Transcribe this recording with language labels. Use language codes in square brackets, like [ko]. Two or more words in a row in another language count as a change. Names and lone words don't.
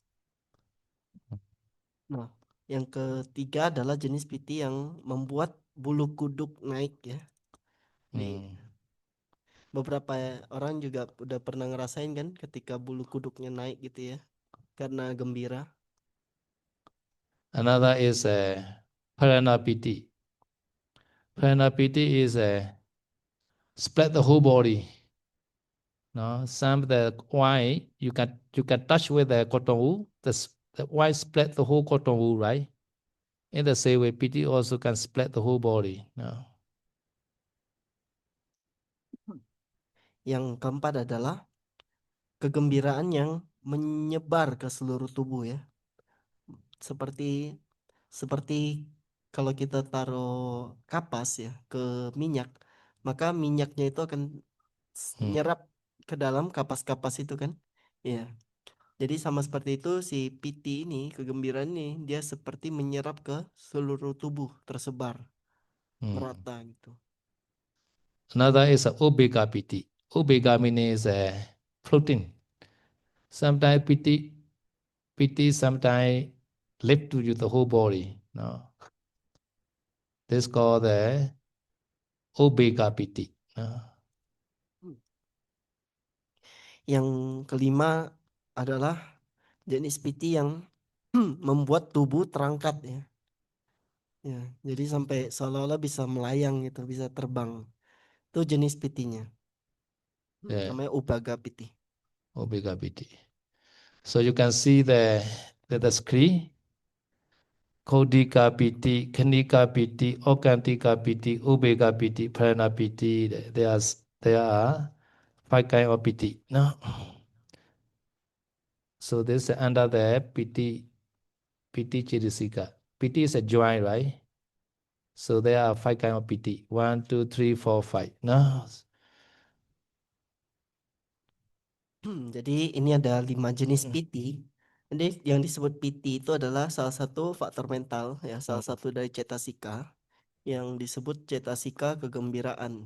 [id] Nah, yang ketiga adalah jenis piti yang membuat bulu kuduk naik ya. Nih, beberapa orang juga udah pernah ngerasain kan ketika bulu kuduknya naik gitu ya, karena gembira. [en] Another is Parana piti. Parana piti is spread the whole body. No, some the wine you can touch with the cotton wool. The wine spread the whole cotton wool, right? In the same way, piti also can spread the whole body. No. [id] Yang keempat adalah kegembiraan yang menyebar ke seluruh tubuh ya. Seperti seperti kalau kita taruh kapas ya ke minyak, maka minyaknya itu akan nyerap ke dalam kapas-kapas itu kan. Iya. Jadi sama seperti itu si piti ini, kegembiraan ini dia seperti menyerap ke seluruh tubuh, tersebar merata gitu. [en] Another is ubeka piti. Ubeka means floating. Sometimes piti sometimes lift to you the whole body. No. This called the ubeka piti. No. [id] Yang kelima adalah jenis piti yang membuat tubuh terangkat ya. Ya, jadi sampai seolah-olah bisa melayang gitu, bisa terbang. Itu jenis pitinya. [en] Yeah. [id] Namanya ubaga piti. Ubeka piti. [en] So you can see the screen. Kodika piti, Kanika piti, Okantika piti, Ubeka piti, Prana piti. There are 5 kinds of piti. No? So this is under the piti chirisika. Piti is a joint, right? So there are 5 kinds of piti. 1, 2, 3, 4, 5. No? [id] Jadi ini ada 5 jenis piti. Jadi yang disebut piti itu adalah salah satu faktor mental ya, salah satu dari cetasika yang disebut cetasika kegembiraan.